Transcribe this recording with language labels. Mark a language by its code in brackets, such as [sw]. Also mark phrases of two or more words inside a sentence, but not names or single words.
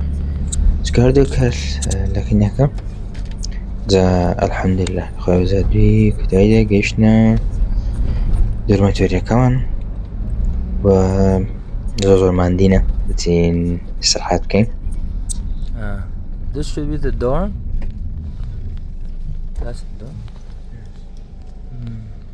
[ckb] چکاردێک کرد لە کنیەکە جا ئەلحەمدولیلا خۆی زادوی کوتاییدا گەیشتنە دۆرمەتۆریەکەمان و زۆر ماندینە بچین استراحەت بکەین. [en] This should be the dorm. That's the dorm.